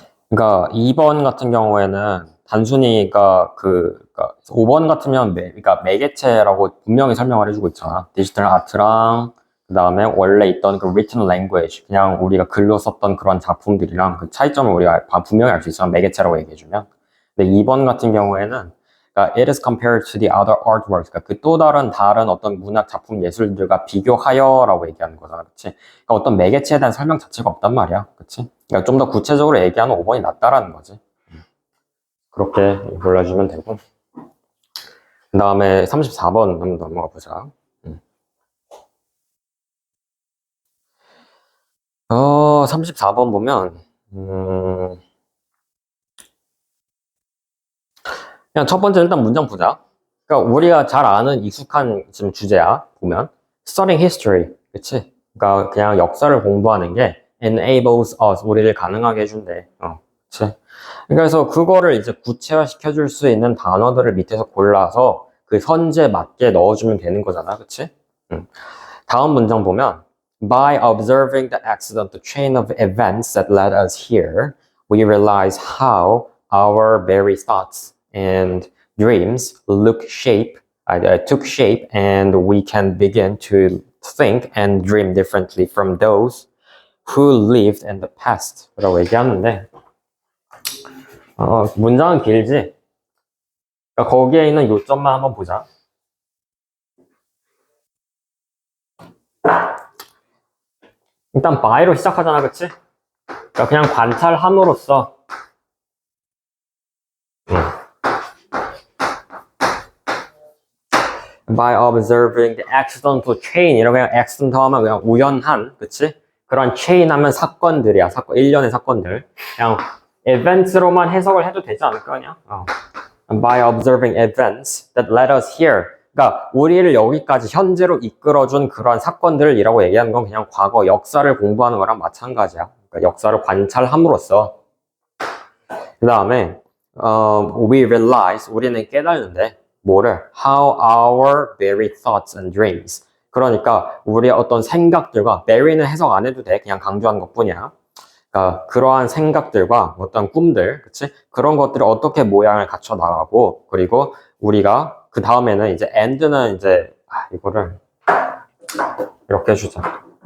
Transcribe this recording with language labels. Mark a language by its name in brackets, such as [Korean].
[Korean] 그러니까 2번 같은 경우에는 단순히 그러니까 5번 같으면 그러니까 매개체라고 분명히 설명을 해주고 있잖아. 디지털 아트랑 그다음에 원래 있던 그 written language 그냥 우리가 글로 썼던 그런 작품들이랑 그 차이점을 우리가 분명히 알 수 있잖아. 매개체라고 얘기해주면. 근데 2번 같은 경우에는 그러니까 [English] it is compared to the other artworks. [Korean] 그러니까 그 또 다른 어떤 문학 작품 예술들과 비교하여라고 얘기하는 거잖아. 그치? 그러니까 어떤 매개체에 대한 설명 자체가 없단 말이야. 그치? 그러니까 좀 더 구체적으로 얘기하는 5번이 낫다라는 거지. 그렇게 골라주면 되고. 그 다음에 34번 한번 넘어가 보자. 34번 보면, 그냥 첫 번째 일단 문장 보자. 그러니까 우리가 잘 아는 익숙한 지금 주제야, 보면. [English] Studying history. 그치? [Korean] 그러니까 그냥 역사를 공부하는 게 [English] enables us, [Korean] 우리를 가능하게 해준대. 그치? 그래서 그거를 이제 구체화 시켜줄 수 있는 단어들을 밑에서 골라서 그 현재 맞게 넣어주면 되는 거잖아. 그치? [English] 다음 문장 보면 By observing the accidental chain of events that led us here, we realize how our very thoughts and dreams took shape, and we can begin to think and dream differently from those who lived in the past. [Korean] 라고 얘기하는데, 문장은 길지? 그러니까 거기에 있는 요점만 한번 보자. 일단 by로 시작하잖아, 그치? 그러니까 그냥 관찰함으로써 [English] by observing the accidental chain [Korean] 이런 그냥 accidental 하면 그냥 우연한, 그치? 그런 chain 하면 사건들이야, 일련의 사건들. 그냥 events로만 해석을 해도 되지 않을까, 그냥? [English] By observing events that led us here. [Korean] 그러니까 우리를 여기까지 현재로 이끌어준 그런 사건들이라고 얘기하는 건 그냥 과거 역사를 공부하는 거랑 마찬가지야. 그러니까 역사를 관찰함으로써. 그 다음에 [English] we realize, [Korean] 우리는 깨달는데 뭐를? [English] How our very thoughts and dreams. [Korean] 그러니까 우리의 어떤 생각들과 very는 해석 안 해도 돼. 그냥 강조하는 것뿐이야. 그러니까 그러한 생각들과 어떤 꿈들, 그치? 그런 것들을 어떻게 모양을 갖춰 나가고, 그리고 우리가 그 다음에는 이제 and는 이제 이거를 이렇게 해주자.